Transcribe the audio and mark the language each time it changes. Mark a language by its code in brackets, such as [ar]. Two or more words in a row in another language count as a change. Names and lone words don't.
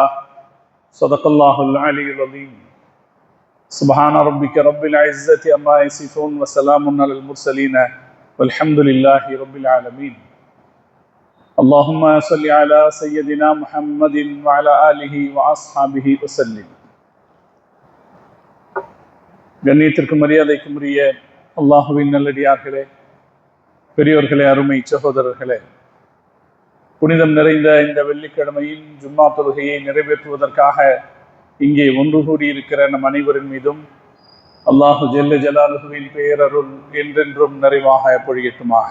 [ar] صدق الله العلي العظيم. سبحان ربك رب العزة عما يصفون وسلام على المرسلين والحمد لله رب العالمين. اللهم صل على سيدنا محمد وعلى آله وأصحابه وسلم. [ta] கண்ணியத்திற்கும் மரியாதைக்கும் உரிய அல்லாஹுவின் நல்லடியார்களே, பெரியோர்களே, அருமை சகோதரர்களே, புனிதம் நிறைந்த இந்த வெள்ளிக்கிழமையின் ஜும்மா தொழுகையை நிறைவேற்றுவதற்காக இங்கே ஒன்று கூடியிருக்கிற நம் அனைவரின் மீதும் [ar] الله جل جلاله [ta] பேரருள் என்றென்றும் நிறைவாக பொழியட்டுமாக.